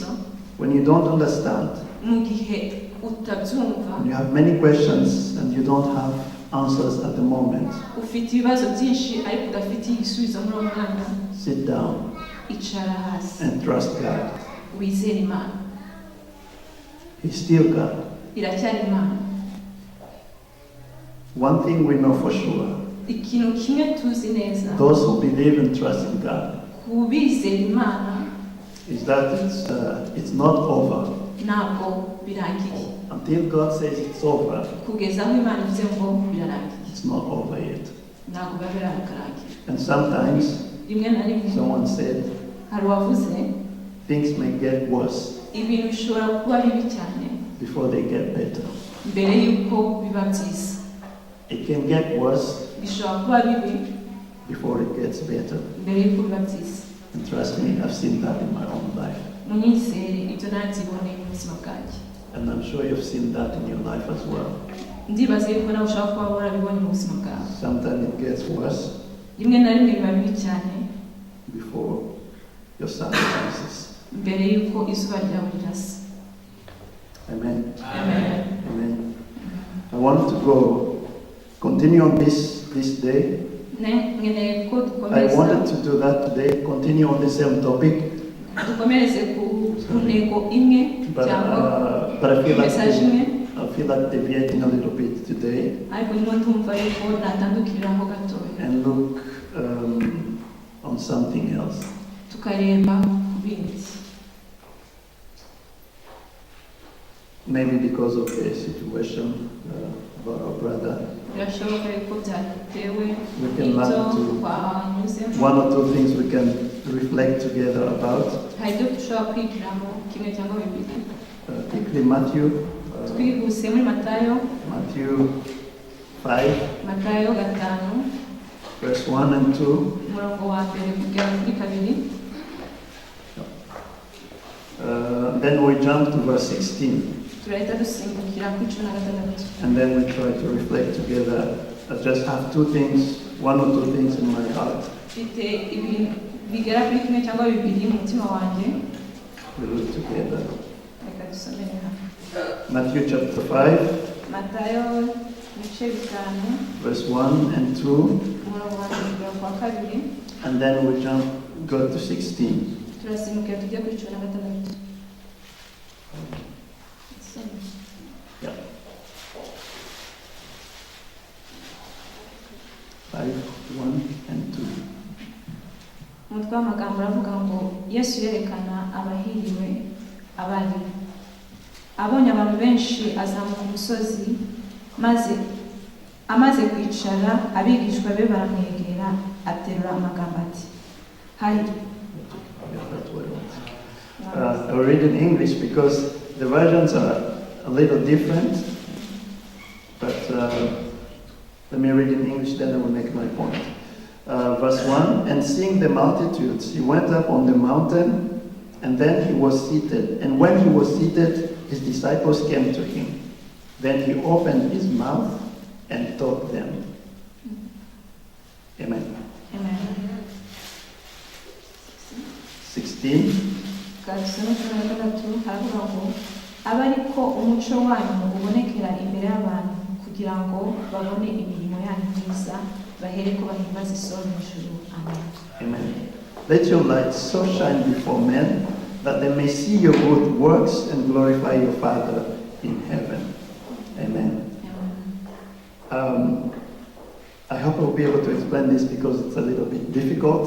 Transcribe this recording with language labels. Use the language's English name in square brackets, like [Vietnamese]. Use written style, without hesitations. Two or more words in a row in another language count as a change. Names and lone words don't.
[English] when you don't understand, [Kinyarwanda] mu gihe utabyumva, [English] when you have many questions and you don't have answers at the moment, [Kinyarwanda] ufite ibibazo byinshi ariko udafite igisubizo muri uwo mwanya, [English] sit down [Kinyarwanda] icara hasi [English] and trust God. [Kinyarwanda] wizere Imana. [English] He's still God. [Kinyarwanda] Iracyari Imana. [English] One thing we know for sure, [Kinyarwanda] Ikintu kimwe tuzi neza, [English] those who believe and trust in God, [Kinyarwanda] ku bizera Imana [English] is that it's not over. [Kinyarwanda] ntabwo birangiye. [English] Until God says it's over, [Kinyarwanda] Kugeza aho Imana ivuze ngo birarangiye, [English] it's not over yet. [Kinyarwanda] ntabwo biba birarangiye. [English] And sometimes, [Kinyarwanda] Rimwe na rimwe [English] someone said, [Kinyarwanda] hari uwavuze [English] things may get worse [Kinyarwanda] ibintu bishobora kuba bibi cyane [English] before they get better. [Kinyarwanda] mbere y'uko biba byiza. [English] It can get worse [Kinyarwanda] Bishobora kuba bibi [English] before it gets better. [Kinyarwanda] mbere y'uko biba byiza. [English] And trust me, I've seen that in my own life. [Kinyarwanda] Munyizere ibyo nabyiboneye mu buzima bwanjye. [English] And I'm sure you've seen that in your life as well. [Kinyarwanda] Ndibaza yuko nawe ushobora kuba warabibonye mu buzima bwawe. [English] Sometimes it gets worse [Kinyarwanda] Rimwe na rimwe biba bibi cyane [English] before your sun rises. [Kinyarwanda] mbere y'uko izuba ryawe rirasa. Amen. Amen. Amen. [English] I want to continue on this day. [Kinyarwanda] Nkeneye ko [English] I wanted [Kinyarwanda] dukomeza [English] to do that today, continue on the same topic, [Kinyarwanda] dukomereze ku ntego imwe [English] but [Kinyarwanda] cyangwa [English] I [Kinyarwanda] message imwe, [English] feel like deviating a little bit today [Kinyarwanda] ariko ndimo ndumva yuko natandukiriraho gatoya [English] and look on something else. [Kinyarwanda] tukareba ku bindi. [English] Maybe because of the situation about our brother, [Kinyarwanda] Birashoboka yuko byatewe [English] we can learn [Kinyarwanda] n'ibyo [English] to [Kinyarwanda] twanyuzemo. [English] one or two things we can reflect together about. [Kinyarwanda] Hari ibyo dushobora kwigiramo kimwe cyangwa bibiri. [English] Quickly, Matthew [Kinyarwanda] Twihuse muri Matayo 5, Matayo 5 [English] verse 1 and 2. [Kinyarwanda] umurongo wa mbere kugera kuri kabiri. [English] Then we jump to verse 16, [Kinyarwanda] Turahita dusimbukira kuri 16. [English] and then we try to reflect together. I just have one or two things in my heart. [Kinyarwanda] Mfite ibintu bigera kuri kimwe cyangwa bibiri mu mutima wanjye. [English] We look together. [Kinyarwanda] Reka dusomere hamwe. [English] Matthew chapter 5, [Kinyarwanda] Matayo ibice 5 [English] verse 1 and 2, [Kinyarwanda] umurongo wa mbere kugera ku wa kabiri. [English] and then we go to 16. [Kinyarwanda] Turasimbukira tujye kuri 16. [English] Yeah. 5, 1 and 2. [Kinyarwanda] Umutwe w'amagambo uravuga ngo Yesu yerekana abahiriwe abari. Abonye abantu benshi azamuka umusozi, maze amaze kwicara abigishwa be baramwegera aterura amagambo ati hari. [English] Yeah, that's what it was. I'll read in English because the versions are a little different, but let me read in English, then I will make my point. Verse 1, and seeing the multitudes, he went up on the mountain, and then he was seated. And when he was seated, his disciples came to him. Then he opened his mouth and taught them. Amen. Amen. 16. [Kinyarwanda] Kadusome 16 haravuga ngo abe ariko umuco wanyu ubonekera imbere y'abantu kugira ngo babone imirimo yanyu myiza bahere ko bahimbaza isoro mu ijuru. Amen. Amen. [English] Let your light so shine before men that they may see your good works and glorify your Father in heaven. Amen. Amen. I hope I'll be able to explain this because it's a little bit difficult,